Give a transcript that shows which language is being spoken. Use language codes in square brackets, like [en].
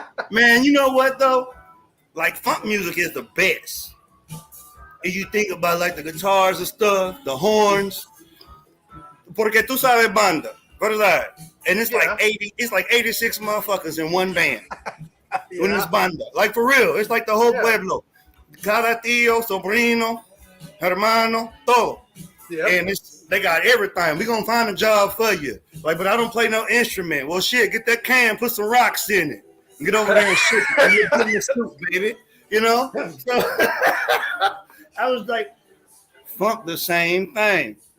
[en] Man, you know what, though? Like, funk music is the best. If you think about, like, the guitars and stuff, the horns. [es] Porque tú sabes banda, ¿verdad? [en] And it's like Yeah, 80, it's like 86 motherfuckers in one band. When it's yeah, banda. Like, for real. It's like the whole yeah, [es] pueblo. Cada tío, sobrino, hermano, todo. yep. [en] And they got everything. We gonna find a job for you. Like, but I don't play no instrument. Well, shit, get that can, put some rocks in it, and get over there and shit it. And you're getting the soup, baby. You know. So I was like, funk the same thing.